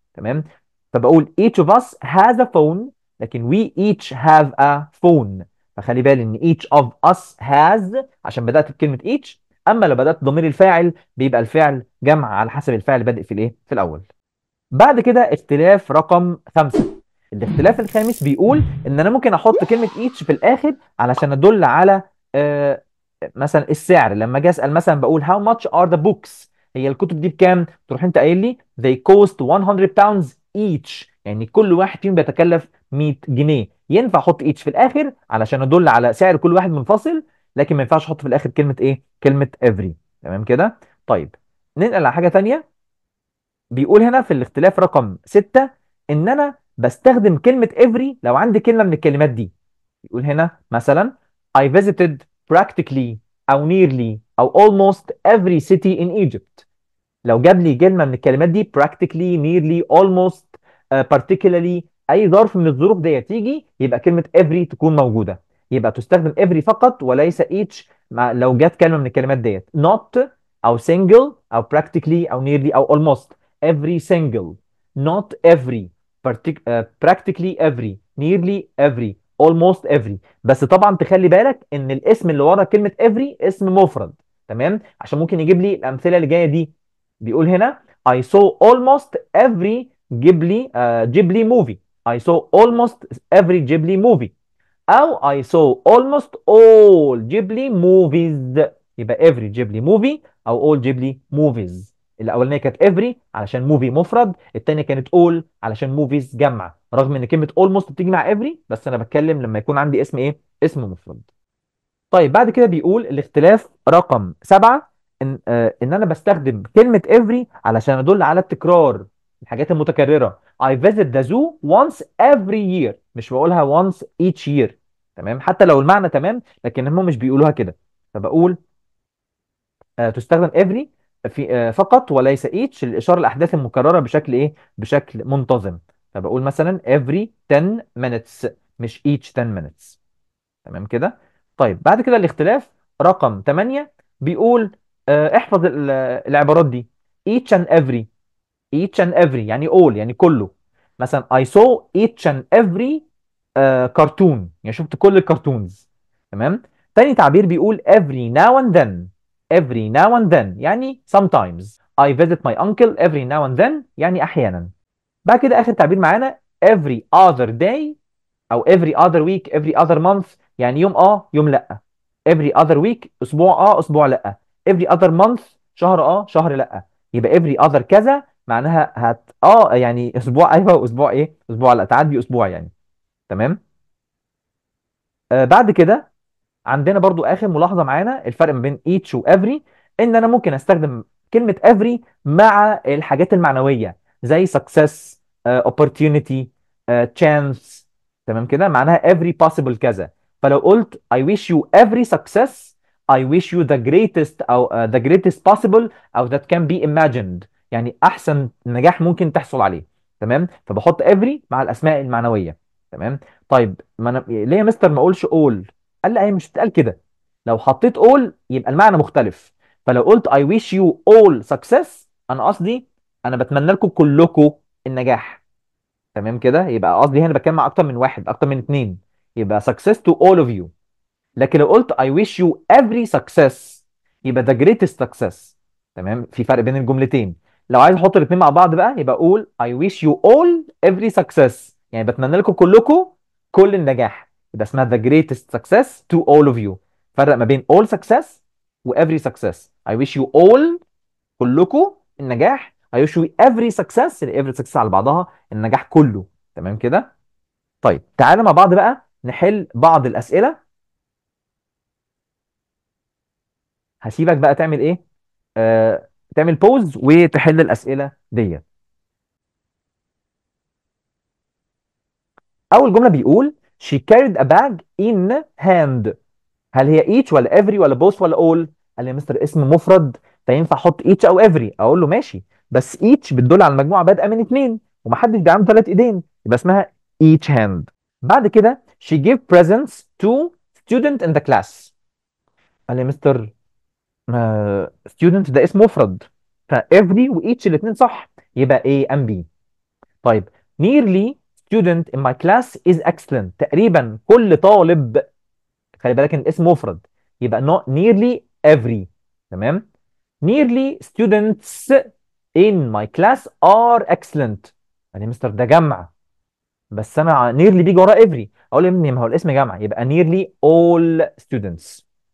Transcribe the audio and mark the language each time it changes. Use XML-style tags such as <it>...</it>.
<ar>تمام. فبقول</ar> <en>each of us has a phone،</en> <ar>لكن</ar> <en>we each have a phone.</en> <ar>فخلي بالي ان</ar> <en>each of us has</en> <ar>عشان بدأت بكلمة each، اما لو بدأت بضمير الفاعل بيبقى الفعل جمع على حسب الفعل بادئ في الايه في الاول. بعد كده اختلاف رقم 5. الاختلاف الخامس بيقول ان انا ممكن احط كلمة each في الاخر علشان ادل على آه مثلا السعر. لما اجي اسال مثلا بقول</ar> <en>how much are the books،</en> <ar>هي الكتب دي بكام؟ تروح انت قايل لي</ar> <en>they cost 100 pounds each،</en> <ar>يعني كل واحد فيهم بيتكلف 100 جنيه. ينفع احط each في الاخر علشان ادل على سعر كل واحد منفصل، لكن ما ينفعش احط في الاخر كلمة ايه؟ كلمة every. تمام كده. طيب ننقل على حاجة تانية. بيقول هنا في الاختلاف رقم 6 ان انا بستخدم كلمة every لو عندي كلمة من الكلمات دي. يقول هنا مثلا</ar> <en>I visited practically أو nearly أو almost every city in Egypt.</en> <ar>لو جاب لي كلمة من الكلمات دي practically nearly almost particularly، أي ظرف من الظروف دي تيجي يبقى كلمة every تكون موجودة. يبقى تستخدم every فقط وليس each لو جت كلمة من الكلمات ديت not أو single أو practically أو nearly أو almost.</ar> <en>every single not every practically every nearly every almost every.</en> <ar>بس طبعا تخلي بالك ان الاسم اللي ورا كلمة every اسم مفرد. تمام، عشان ممكن يجيب لي الامثله اللي جايه دي. بيقول هنا</ar> <en>I saw almost every Ghibli movie. I saw almost every Ghibli movie.</en> <ar>أو</ar> <en>I saw almost all Ghibli movies.</en> <ar>يبقى</ar> <en>every Ghibli movie أو all Ghibli movies.</en> <ar>الأولانية كانت every علشان movie مفرد، التانية كانت all علشان movies جمع، رغم إن كلمة almost بتيجي مع every، بس أنا بتكلم لما يكون عندي اسم إيه؟ اسم مفرد. طيب بعد كده بيقول الاختلاف رقم 7 ان انا بستخدم كلمة every علشان ادل على التكرار، الحاجات المتكررة.</ar> <en>I visit the zoo once every year،</en> <ar>مش بقولها</ar> <en>once each year.</en> <ar>تمام، حتى لو المعنى تمام لكن هم مش بيقولوها كده. فبقول تستخدم every في فقط وليس each للإشارة للأحداث المكررة بشكل ايه؟ بشكل منتظم. فبقول مثلا</ar> <en>every 10 minutes مش each 10 minutes.</en> <ar>تمام كده. طيب بعد كده الاختلاف رقم 8 بيقول احفظ العبارات دي.</ar> <en>each and every. each and every يعني all</en> <ar>يعني كله. مثلا</ar> <en>I saw each and every cartoon،</en> <ar>يعني شفت كل الكرتونز. تمام. تاني تعبير بيقول</ar> <en>every now and then. every now and then يعني sometimes. I visit my uncle every now and then</en> <ar>يعني أحيانا.</ar> <en>بعد كده آخر تعبير معانا every other day او every other week every other month،</en> <ar>يعني يوم يوم لا.</ar> <en>every other week</en> <ar>اسبوع اسبوع لا.</ar> <en>every other month</en> <ar>شهر شهر لا. يبقى every other كذا معناها يعني اسبوع ايوه واسبوع ايه؟ اسبوع لا، تعدي اسبوع يعني. تمام. بعد كده عندنا برضو اخر ملاحظه معانا الفرق ما بين each و every، ان انا ممكن استخدم كلمه every مع الحاجات المعنويه زي success opportunity chance. تمام كده، معناها every possible كذا. فلو قلت</ar> <en>I wish you every success، I wish you the greatest او the greatest possible او that can be imagined،</en> <ar>يعني احسن نجاح ممكن تحصل عليه. تمام، فبحط every مع الاسماء المعنويه. تمام. طيب ما أنا ليه يا مستر ما اقولش all؟ قال لا هي مش بتتقال كده. لو حطيت all يبقى المعنى مختلف. فلو قلت</ar> <en>I wish you all success،</en> <ar>انا قصدي انا بتمنى لكم كلكم النجاح. تمام كده، يبقى قصدي هنا بتكلم مع اكتر من واحد، اكتر من اتنين، يبقى</ar> <en>success to all of you.</en> <ar>لكن لو قلت</ar> <en>I wish you every success</en> <ar>يبقى</ar> <en>the greatest success.</en> <ar>تمام، في فرق بين الجملتين. لو عايز احط الاثنين مع بعض بقى يبقى اقول</ar> <en>I wish you all every success،</en> <ar>يعني بتمنى لكم كلكم كل النجاح، يبقى اسمها</ar> <en>the greatest success to all of you.</en> <ar>فرق ما بين all success و every success.</ar> <en>I wish you all</en> <ar>كلكم النجاح.</ar> <en>I wish you every success، every success</en> <ar>على بعضها النجاح كله. تمام كده. طيب تعالى مع بعض بقى نحل بعض الأسئلة. هسيبك بقى تعمل ايه؟ تعمل بوز وتحل الاسئله دي. اول جمله بيقول</ar> <en>she carried a bag in hand.</en> <ar>هل هي each ولا every ولا both ولا all؟ قال لي يا مستر اسم مفرد فينفع احط each او every. اقول له ماشي، بس each بتدل على المجموعه بادئه من اتنين ومحدش بيبقى عنده 3 ايدين، يبقى اسمها each hand. بعد كده</ar> <en>she gave presents to student in the class.</en> <ar>قال لي يا مستر student ده اسم مفرد، ف every و each الاثنين صح، يبقى A and B. طيب</ar> <en>nearly student in my class is excellent.</en> <ar>تقريبا كل طالب، خلي بالك ان اسم مفرد، يبقى not nearly every. تمام.</ar> <en>nearly students in my class are excellent.</en> <ar>يعني مستر ده جمع، بس انا nearly بيجي وراه every، اقول يا ابني ما هو الاسم جمع، يبقى</ar> <en>nearly all students.</en>